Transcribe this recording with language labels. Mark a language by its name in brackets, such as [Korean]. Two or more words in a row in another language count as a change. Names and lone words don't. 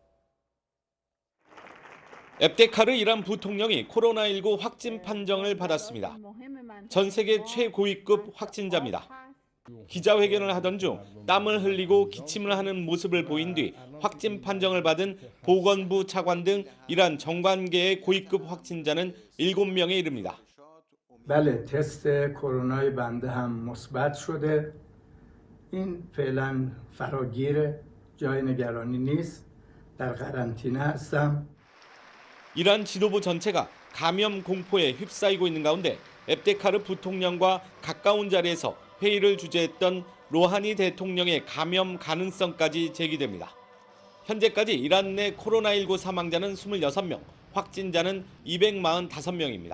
[Korean] 앱테카르 이란 부통령이 코로나19 확진 판정을 받았습니다. 전 세계 최고위급 확진자입니다. 기자회견을 하던 중 땀을 흘리고 기침을 하는 모습을 보인 뒤 확진 판정을 받은 보건부 차관 등 이란 정관계의 고위급 확진자는 7명에 이릅니다. [Persian] بله تست کرونای بنده هم مثبت شده. این فعلا فراگیر جای نگرانی نیست. در قرنطینه هستم. [Korean] 이란 지도부 전체가 감염 공포에 휩싸이고 있는 가운데 앱테카르 부통령과 가까운 자리에서 회의를 주재했던 로하니 대통령의 감염 가능성까지 제기됩니다. 현재까지 이란 내 코로나19 사망자는 26명, 확진자는 245명입니다.